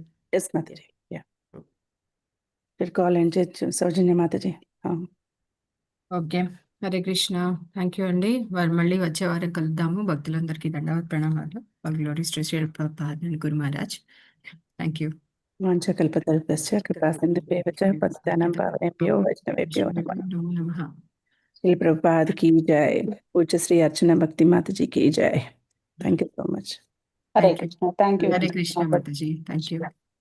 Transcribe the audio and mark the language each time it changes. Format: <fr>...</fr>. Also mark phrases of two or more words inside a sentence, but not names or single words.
<te>ఎస్ మాతాజీ. యా మీరు</te> <en>call and</en> <te>చేయొచ్చు సౌజన్య మాతాజీ. ఓకే, హరే కృష్ణ.</te> <en>thank you</en> <te>అండి. మళ్ళీ వచ్చే వారం కలుద్దాము. భక్తులందరికీ దండవత్ ప్రణామాలు.</te> <en>Glories to Sri Prabhupada and Guru Maharaj. thank you.</en> <sa>వాంఛకల్పతరుభ్యశ్చ కృపాసింధుభ్యో చ పతితానాం పావనేభ్యో వైష్ణవేభ్యో నమః। నమో నమః।</sa> <hi>श्री प्रभुपाद की जय। पूज्य श्री अर्चना भक्ति माता जी की जय।</hi> <en>thank you so much. Hare Krishna. Thank you</en> <te>హరే కృష్ణ మాతాజీ,</te> <en>thank you.</en>